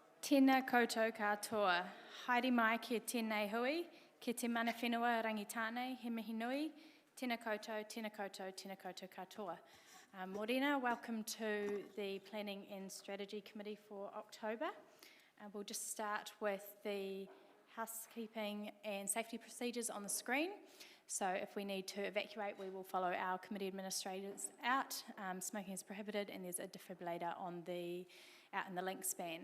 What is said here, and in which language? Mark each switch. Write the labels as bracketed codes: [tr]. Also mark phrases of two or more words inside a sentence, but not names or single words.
[mi] Tēnā koutou katoa. Haere mai ki tēnei hui, ki te mana whenua rangitāne, he mihi nui, tēnā koutou, tēnā koutou, tēnā koutou katoa. Morena, [en] welcome to the Planning and Strategy Committee for October. We'll just start with the housekeeping and safety procedures on the screen. So if we need to evacuate, we will follow our committee administrators out. Smoking is prohibited and there's a defibrillator out in the link span.